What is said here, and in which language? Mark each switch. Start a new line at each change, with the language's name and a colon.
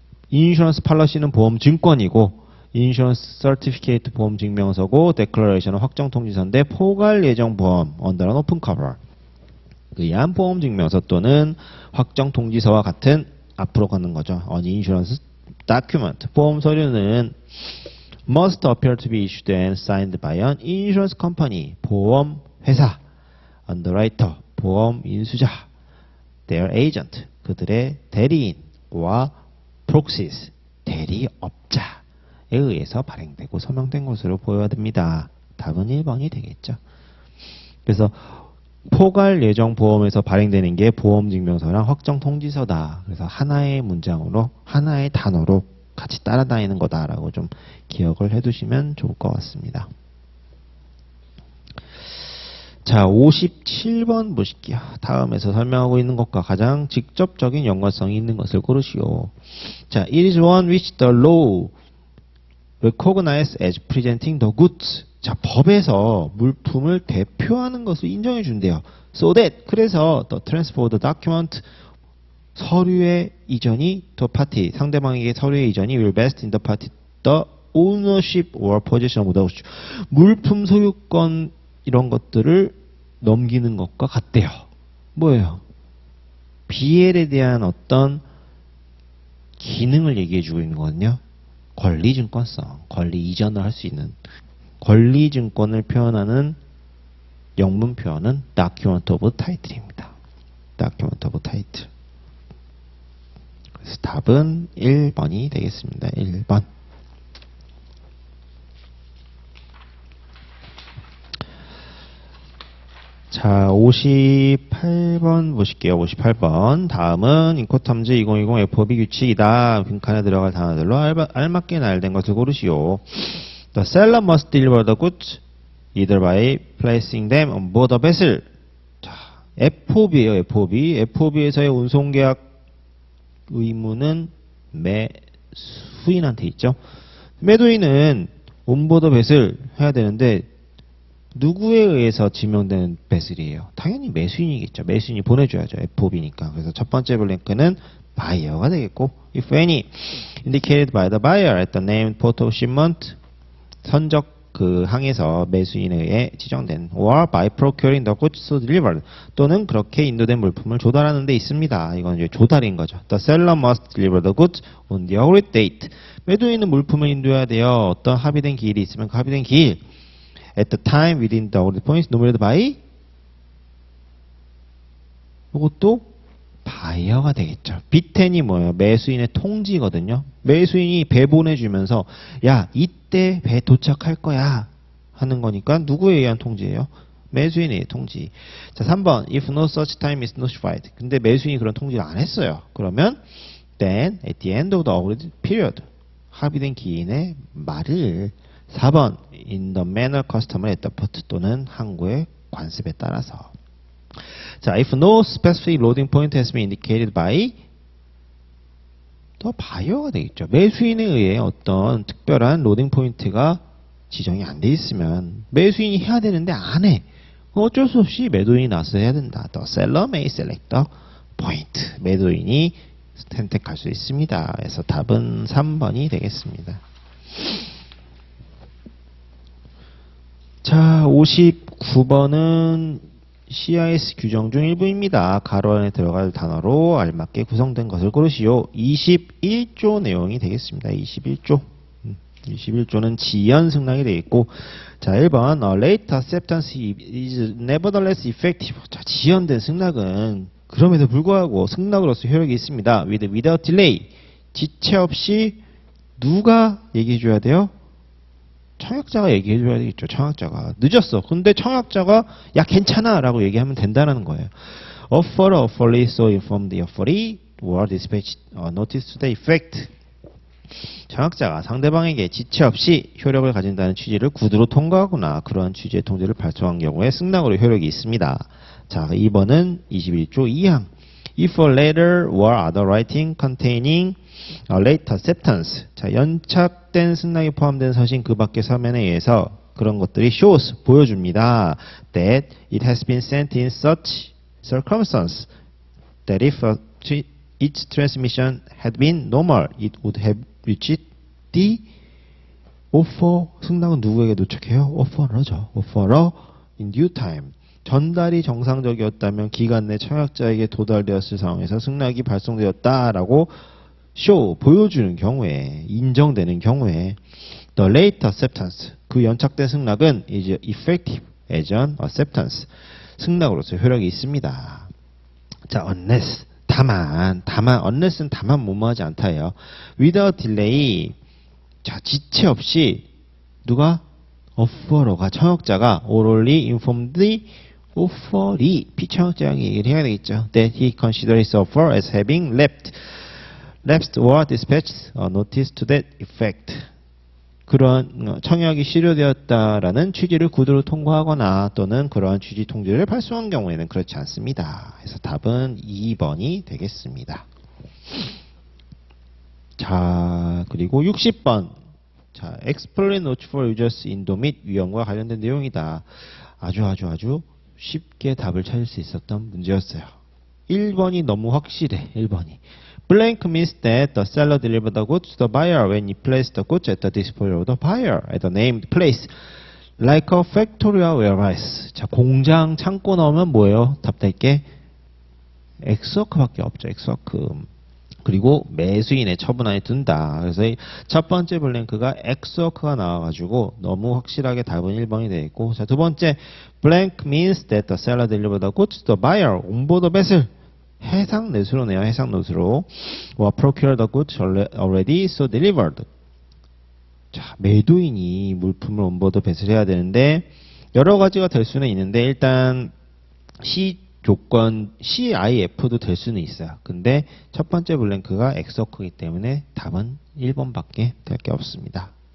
Korean: 인슈런스 팔러시는 보험 증권이고, 인슈런스 서티피케이트 보험 증명서고, 데클러레이션은 확정 통지서인데, 포괄 예정 보험 언더런 오픈 커버 의한 보험 증명서 또는 확정 통지서와 같은 앞으로 가는 거죠.
English: On insurance document.
Korean: 보험 서류는
English: must appear to be issued and signed by an insurance company.
Korean: 보험 회사, underwriter, 보험 인수자,
English: their agent,
Korean: 그들의 대리인과
English: proxies,
Korean: 대리업자에 의해서 발행되고 서명된 것으로 보여야 됩니다. 답은 1번이 되겠죠. 그래서 포괄 예정 보험에서 발행되는 게 보험 증명서랑 확정 통지서다. 그래서 하나의 문장으로, 하나의 단어로 같이 따라다니는 거다라고 좀 기억을 해두시면 좋을 것 같습니다. 자, 57번 보실게요. 다음에서 설명하고 있는 것과 가장 직접적인 연관성이 있는 것을 고르시오.
English: 자, it is one which the law recognizes as presenting the goods.
Korean: 자, 법에서 물품을 대표하는 것을 인정해 준대요.
English: So that,
Korean: 그래서
English: the transfer of the document,
Korean: 서류의 이전이
English: to party,
Korean: 상대방에게 서류의 이전이
English: will best in the party, the ownership or possession without
Korean: 물품 소유권 이런 것들을 넘기는 것과 같대요. 뭐예요? BL에 대한 어떤 기능을 얘기해주고 있는 거거든요. 권리증권성, 권리 이전을 할 수 있는 권리증권을 표현하는 영문 표현은 document of title입니다.
English: document of title.
Korean: 그래서 답은 1번이 되겠습니다. 1번. 자, 58번 보실게요. 58번. 다음은 인코탐즈 2020 FOB 규칙이다. 빈칸에 들어갈 단어들로 알맞게 나열된 것을 고르시오.
English: The seller must deliver the goods either by placing them on board a vessel.
Korean: 자, FOB예요. FOB. FOB에서의 운송계약 의무는 매수인한테 있죠. 매도인은 온보드 배슬 해야 되는데 누구에 의해서 지명되는 배슬이에요? 당연히 매수인이겠죠. 매수인이 보내줘야죠. FOB니까. 그래서 첫 번째 블랭크는 buyer가 되겠고,
English: if any indicated by the buyer at the named port of shipment,
Korean: 선적 그 항에서 매수인에 의해 지정된,
English: or by procuring the goods delivered,
Korean: 또는 그렇게 인도된 물품을 조달하는 데 있습니다. 이건 이제 조달인 거죠.
English: The seller must deliver the goods on the agreed date.
Korean: 매도인은 물품을 인도해야 돼요. 어떤 합의된 기일이 있으면 그 합의된 기일,
English: at the time within the agreed points nominated by,
Korean: 이것도 바이어가 되겠죠. B10이 뭐예요? 매수인의 통지거든요. 매수인이 배 보내주면서 야, 이때 배 도착할 거야 하는 거니까 누구에 의한 통지예요? 매수인의 통지.
English: 자, 3번 if no such time is notified.
Korean: 근데 매수인이 그런 통지를 안 했어요. 그러면
English: then at the end of the agreed period,
Korean: 합의된 기인의 말을.
English: 4번 in the manner customary at the port,
Korean: 또는 항구의 관습에 따라서.
English: 자, if no specific loading point has been indicated by,
Korean: 또 buyer가 되겠죠. 매수인에 의해 어떤 특별한 로딩 포인트가 지정이 안 돼 있으면 매수인이 해야 되는데 안 해. 어쩔 수 없이 매도인이 나서서 해야 된다.
English: The seller may select the point.
Korean: 매도인이 선택할 수 있습니다. 그래서 답은 3번이 되겠습니다. 자, 59번은 CIS 규정 중 일부입니다. 가로 안에 들어갈 단어로 알맞게 구성된 것을 고르시오. 21조 내용이 되겠습니다. 21조. 21조는 지연 승낙이 되겠고, 자, 1번
English: late acceptance is nevertheless effective.
Korean: 자, 지연된 승낙은 그럼에도 불구하고 승낙으로서 효력이 있습니다.
English: without delay.
Korean: 지체 없이 누가 얘기해 줘야 돼요? 청약자가 얘기해 줘야 되겠죠. 청약자가 늦었어. 근데 청약자가 야 괜찮아 라고 얘기하면 된다는 거예요.
English: Offerer offerly so informed the offeree or dispatched notice to the effect.
Korean: 청약자가 상대방에게 지체 없이 효력을 가진다는 취지를 구두로 통과하거나 그러한 취지의 통지를 발송한 경우에 승낙으로 효력이 있습니다.
English: 자,
Korean: 2번은 21조 2항.
English: If a letter or other writing containing a late acceptance.
Korean: 자, 연착된 승낙이 포함된 서신 그 밖의 서면에 의해서 그런 것들이
English: shows,
Korean: 보여줍니다.
English: That it has been sent in such circumstance that if its transmission had been normal, it would have reached the offer.
Korean: 승낙은 누구에게 도착해요?
English: offerer죠. offerer in due time.
Korean: 전달이 정상적이었다면 기간 내 청약자에게 도달되었을 상황에서 승낙이 발송되었다라고
English: show,
Korean: 보여주는 경우에, 인정되는 경우에
English: the late acceptance,
Korean: 그 연착된 승낙은
English: is effective as an acceptance,
Korean: 승낙으로서 효력이 있습니다. 자, unless, 다만 unless는 다만 뭐뭐하지 않다예요.
English: without delay,
Korean: 자, 지체 없이 누가? offerer가, 청약자가
English: orally informed the offeree,
Korean: 피청약자에게 얘기를 해야 되겠죠.
English: That he considered his offer as having lapsed or dispatched a notice to that effect.
Korean: 그러한 청약이 실효되었다라는 취지를 구두로 통과하거나 또는 그러한 취지 통지를 발송한 경우에는 그렇지 않습니다. 그래서 답은 2번이 되겠습니다. 자, 그리고 60번. 자,
English: explain notes for users
Korean: 인도 및 위험과 관련된 내용이다. 아주 쉽게 답을 찾을 수 있었던 문제였어요. 1번이 너무 확실해. 1번이.
English: Blank means that the seller delivered the goods to the buyer when he placed the goods at the disposal of the buyer at the named place. Like a factory or warehouse.
Korean: 자, 공장, 창고 나오면 뭐예요? 답답게 엑스워크밖에 없죠. 엑스워크. 그리고 매수인의 처분 안에 둔다. 그래서 첫 번째 블랭크가 엑스워크가 나와가지고 너무 확실하게 답은 1번이 되어 있고, 자, 두 번째
English: blank means that the seller delivered the goods to the buyer on board the vessel.
Korean: 해상 내수로네요. 해상 내수로.
English: or procure the goods already so delivered.
Korean: 자, 매도인이 물품을 온보드 배설해야 되는데 여러 가지가 될 수는 있는데 일단 C 조건 CIF도 될 수는 있어요. 근데 첫 번째 블랭크가 엑스워크이기 때문에 답은 1번밖에 될 게 없습니다.